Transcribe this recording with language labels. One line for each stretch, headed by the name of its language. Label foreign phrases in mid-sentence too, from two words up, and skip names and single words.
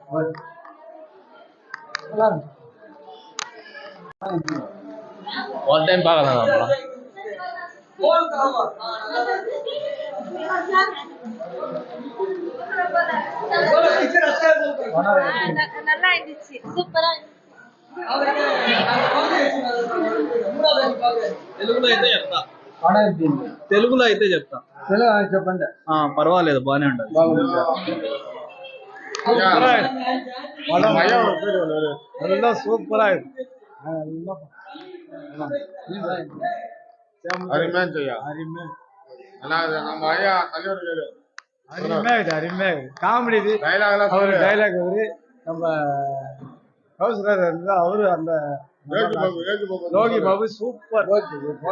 English: one time
Tamil: பார்க்கலாம் படம். நல்லா இருந்துச்சு.
Telugu: సూపరా తెలుగులో అయితే చెప్తా. చెప్పండి. పర్వాలేదు, బాగానే ఉంటుంది.
Tamil: சூப்பரா அருமையா
English: comedy dialogue
Tamil: அவரு நம்ம அவரு அந்த யோகி பாபு சூப்பர்.